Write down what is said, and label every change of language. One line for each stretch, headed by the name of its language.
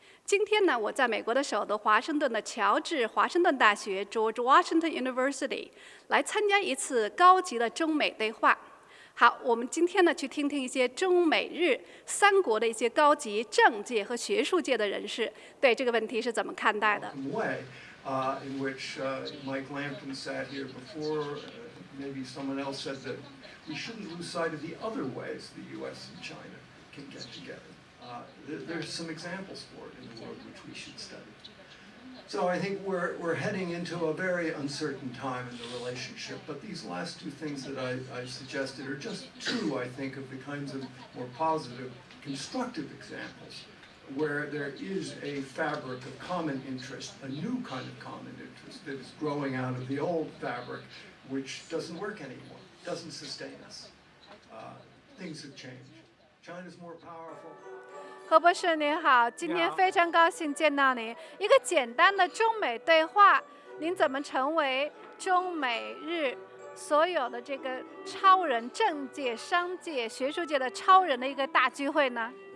Chinese: 今天呢，我在美国的首都华盛顿的乔治华盛顿大学 （George Washington University） 来参加一次高级的中美对话。好，我们今天呢去听听一些中美日三国的一些高级政界和学术界的人士对这个问题是怎么看待的。
English: In which Mike Lampton sat here before, maybe someone else said that we shouldn't lose sight of the other ways the U.S. and China can get together. There's some examples for it in the world which we should study. So I think we're heading into a very uncertain time in the relationship, but these last two things that I suggested are just two, I think, of the kinds of more positive, constructive examples where there is a fabric of common interest, a new kind of common interest that is growing out of the old fabric, which doesn't work anymore, doesn't sustain us. Things have changed. China's more powerful.
Chinese: 何博士您好，今天非常高兴见到您。一个简单的中美对话，您怎么成为中美日所有的这个超人、政界、商界、学术界的超人的一个大聚会呢？